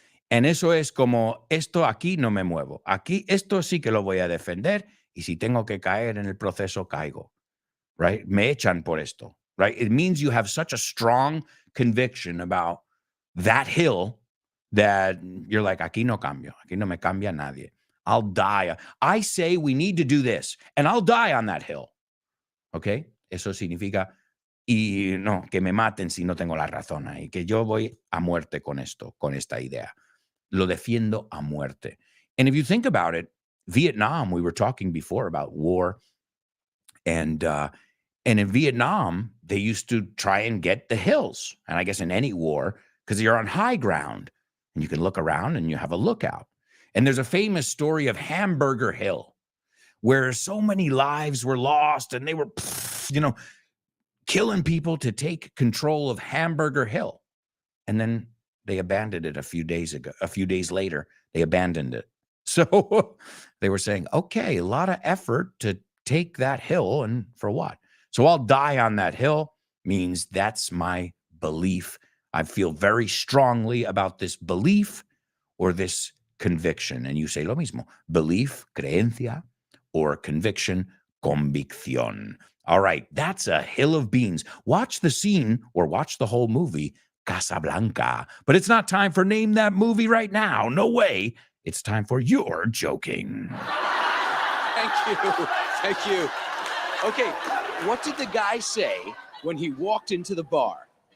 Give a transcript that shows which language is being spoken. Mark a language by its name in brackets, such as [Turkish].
[Spanish] And eso es como, esto aquí no me muevo. Aquí, esto sí que lo voy a defender. Y si tengo que caer en el proceso, caigo. Right? Me echan por esto. Right? [English] It means you have such a strong conviction about that hill that you're like, [Spanish] aquí no cambio. Aquí no me cambia nadie. [English] I'll die. I say we need to do this, and I'll die on that hill. Okay? [Spanish] Eso significa, y no, que me maten si no tengo la razón ahí, que yo voy a muerte con esto, con esta idea. Lo defiendo a muerte. [English] And if you think about it, Vietnam, we were talking before about war, and in Vietnam, they used to try and get the hills. And I guess in any war, because you're on high ground and you can look around and you have a lookout. And there's a famous story of Hamburger Hill, where so many lives were lost and they were, killing people to take control of Hamburger Hill. And then they abandoned it a few days later, they abandoned it. So they were saying, okay, a lot of effort to take that hill, and for what? So I'll die on that hill means that's my belief. I feel very strongly about this belief or this conviction. And you say [Spanish] lo mismo, [English] belief, creencia, or conviction, convicción. All right, that's a hill of beans. Watch the scene or watch the whole movie, Casablanca. But it's not time for Name That Movie right now. No way. It's time for You're Joking. Thank you. Okay, what did the guy say when he walked into the bar?